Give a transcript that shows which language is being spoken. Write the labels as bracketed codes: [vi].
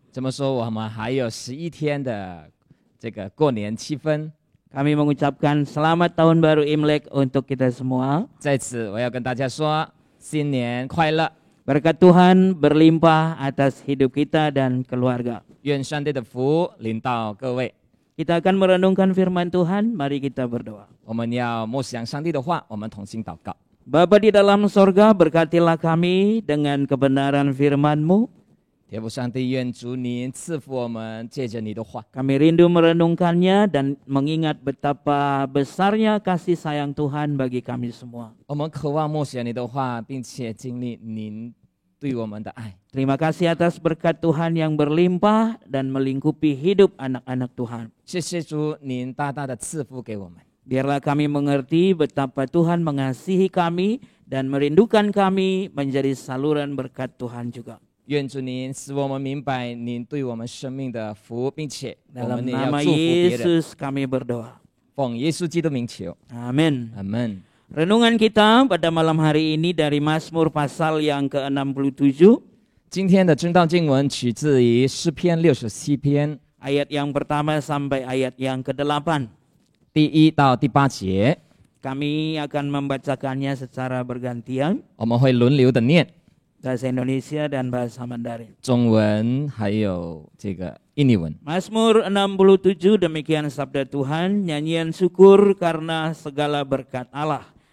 [zh] 这么说我们还有11天的这个过年气氛。 [id] Kami mengucapkan selamat tahun baru Imlek untuk kita semua. [zh] 在此我要跟大家说新年快乐， [id] Berkat Tuhan berlimpah atas hidup kita dan keluarga. [zh] 愿上帝的福临到各位。 [id] Kita akan merenungkan firman Tuhan, mari kita berdoa. [zh] 我们要默想上帝的话，我们同心祷告。 [id] Bapa di dalam sorga, berkatilah kami dengan kebenaran firman-Mu. [zh] 天父上帝，愿主您赐福我们，借着你的话， [id] Kami rindu merenungkannya dan mengingat betapa besarnya kasih sayang Tuhan bagi kami semua. [zh] 我们渴望默想你的话，并且经历您对我们的爱。 [id] Terima kasih atas berkat Tuhan yang berlimpah dan melingkupi hidup anak-anak Tuhan. [zh] 谢谢主，您大大的赐福给我们。 [id] Biarlah kami mengerti betapa Tuhan mengasihi kami dan merindukan kami menjadi saluran berkat Tuhan juga. [zh] 愿主您使我们明白您对我们生命的福，并且我 [id] Dalam [zh] 们也要 [id] nama [zh] 祝福别人。 [id] Yesus kami berdoa. [zh] 奉耶稣基督名求， [id] Amin. [zh] 阿门。 [id] Renungan kita pada malam hari ini dari Mazmur pasal yang ke-67. [zh] 今天的真道经文取自于诗篇67篇 [id] Ayat yang pertama sampai ayat yang ke-8. [zh] 第1到第8节， [id] Kami akan membacakannya secara bergantian, [zh] 我们会轮流的念 [id] bahasa Indonesia dan bahasa Mandarin. [zh] 中文还有这个印尼文。 [id] Mazmur 67, demikian sabda Tuhan, nyanyian syukur karena segala berkat Allah.